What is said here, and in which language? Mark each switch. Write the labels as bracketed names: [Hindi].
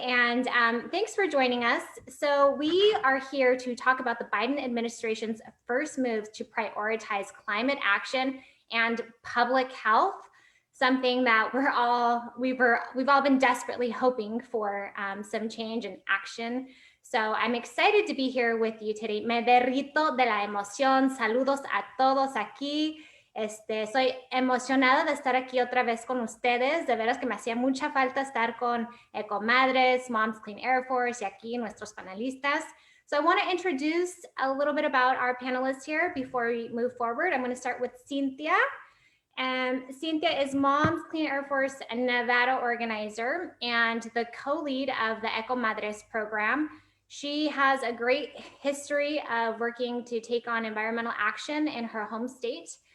[English] And thanks for joining us. So we are here to talk about the Biden administration's first moves to prioritize climate action and public health, something that we've all been desperately hoping for some change and action. So I'm excited to be here with you today. [Spanish] Me derrito de la emoción. Saludos a todos aquí. Soy emocionada de estar aquí otra vez con ustedes. De veras que me hacía mucha falta estar con EcoMadres, Moms Clean Air Force y aquí nuestros panelistas. [English] So I want to introduce a little bit about our panelists here before we move forward. I'm going to start with Cinthia. Cinthia is Moms Clean Air Force Nevada organizer and the co-lead of the EcoMadres program. She has a great history of working to take on environmental action in her home state.